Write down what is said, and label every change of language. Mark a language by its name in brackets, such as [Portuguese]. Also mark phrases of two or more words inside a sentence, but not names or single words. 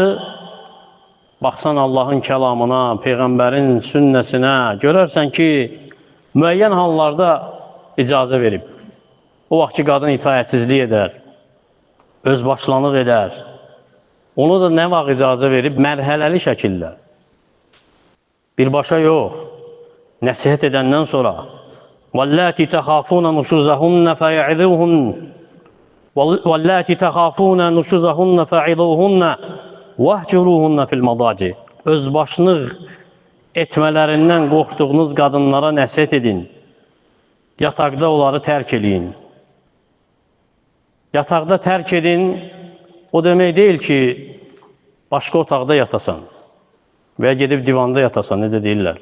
[Azerbaijani] Baxsan Allahın kəlamına, Peyğəmbərin sünnəsinə, görərsən ki, müəyyən hallarda icazə verib. O vaxt ki, qadın itayətsizlik edər, özbaşlanıq edər. Onu da nə vaxt icazə verib? Mərhələli şəkildə. Birbaşa yox. Nəsihət edəndən sonra [Arabic] وَاللَّاتِ تَخَافُونَ نُشُزَهُنَّ فَيَعِذُوهُنَّ وَاللَّاتِ تَخَافُونَ نُشُزَهُنَّ فَعِذُوهُنَّ وَهْجُرُوهُنَّ فِي الْمَضَاجِ. [Azerbaijani] Özbaşlıq etmələrindən qorxduğunuz qadınlara nəsihət edin. Yataqda onları tərk edin. Yataqda tərk edin, o demək deyil ki, başqa otaqda yatasan və ya gedib divanda yatasan, necə deyirlər.